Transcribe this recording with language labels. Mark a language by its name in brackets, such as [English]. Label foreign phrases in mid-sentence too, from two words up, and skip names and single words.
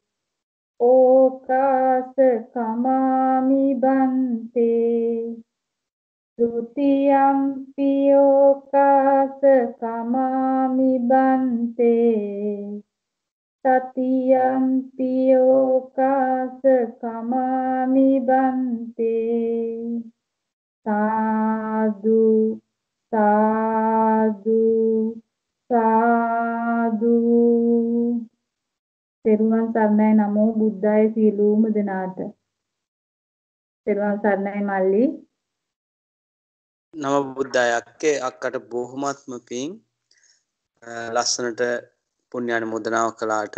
[Pali] ඕකාස කමාමි බන්තේ ဒုတိယံ පියෝකාස කමාමි බන්තේ තතියම් පියෝකාස කමාමි බන්තේ සාදු සාදු සාදු. [Sinhala] තෙරුවන් සරණයි. [Pali] නමෝ බුද්දාය [Sinhala] සියලුම දෙනාට. තෙරුවන් සරණයි මල්ලි. [Pali] නම බුද්දාය අක්කේ. [Sinhala] අක්කට බොහොමත්ම පිං ලස්සනට පුණ්‍යානුමෝදනාව කළාට.